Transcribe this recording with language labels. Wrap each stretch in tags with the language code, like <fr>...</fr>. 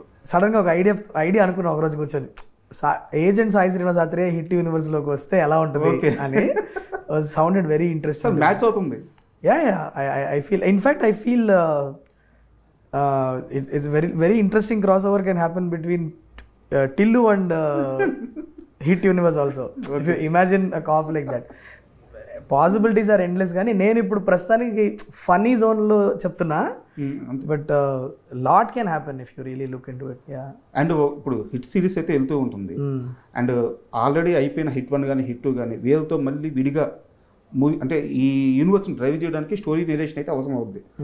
<te>సడన్గా ఒక ఐడియా అనుకున్నా ఒకరోజు కూర్చొని, ఏజెంట్ సాయి శ్రీనివాస్ శాస్త్రి హిట్ యూనివర్స్లోకి వస్తే ఎలా ఉంటుంది అని.</te> <en>Sounded very interesting.</en> <te>మ్యాచ్ అవుతుంది.</te> <en>I feel it's very interesting crossover can happen between Tillu and Hit Universe also. Okay. If you imagine a cop like that, possibilities are endless.</en> <te>కానీ నేను ఇప్పుడు ప్రస్తుతానికి funny జోన్లో చెప్తున్నా,</te> <en>But lot can happen if you really look in to it.</en> <te>And ఇప్పుడు hit series అయితే వెళ్తూ ఉంటుంది. అండ్ ఆల్రెడీ అయిపోయిన హిట్ 1 కానీ హిట్ 2 కానీ వీళ్ళతో మళ్ళీ విడిగా మూవీ అంటే ఈ యూనివర్స్ని డ్రైవ్ చేయడానికి స్టోరీ నేరేషన్ అయితే అవసరం అవుద్ది.</te>